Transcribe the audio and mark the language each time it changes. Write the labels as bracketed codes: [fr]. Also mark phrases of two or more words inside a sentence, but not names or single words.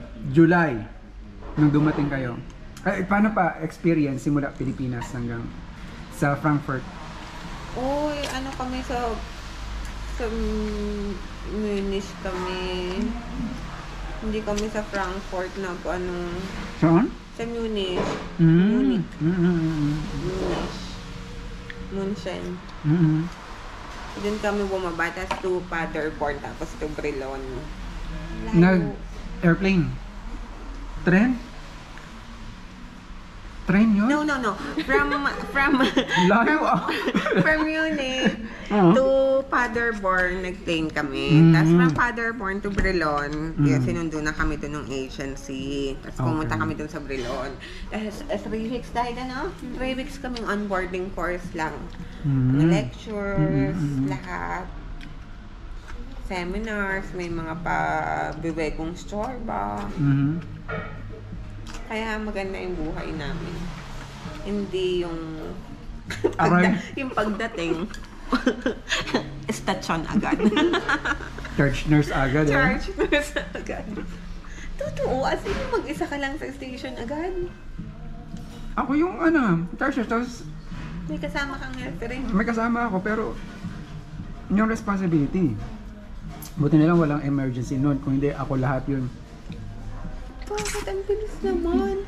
[tl] July nung dumating kayo. Ay, paano pa experience simula Pilipinas hanggang sa Frankfurt? Uy, ano kami sa Munich kami. Hindi kami sa Frankfurt na po ano. Saan? Sa Munich. Mm. Munich. Mm. Munich. München. Mm. Doon kami bumaba, tapos to Paderborn, tapos to Brilon. [en] Airplane? Tren? [tl] Train yun? [en] No. From [tl] Layo [en] from Munich [tl] Oo. [en] to Paderborn, [tl] nag-plane kami. Tapos from Paderborn to Brilon, kaya sinundo na kami doon ng agency. Tapos pumunta [en] Okay. [tl] kami doon sa Brilon. Tapos 3 weeks tayo na, 3 weeks kaming onboarding course lang. Mga lectures, lahat. Seminars, may mga pa-bibegong store ba. Kaya maganda yung buhay namin. Hindi yung Aray. yung pagdating estasyon agad. [en] Church nurse [tl] agad eh. [en] Charge nurse [tl] agad. Totoo, [en] as in [tl] mag-isa ka lang sa station agad. Ako yung [en] church nurse, [tl] tapos May kasama kang referee. may kasama ako pero yung responsibility. Buti na lang walang emergency noon, kung hindi ako lahat yun. Bakit ang bilis naman?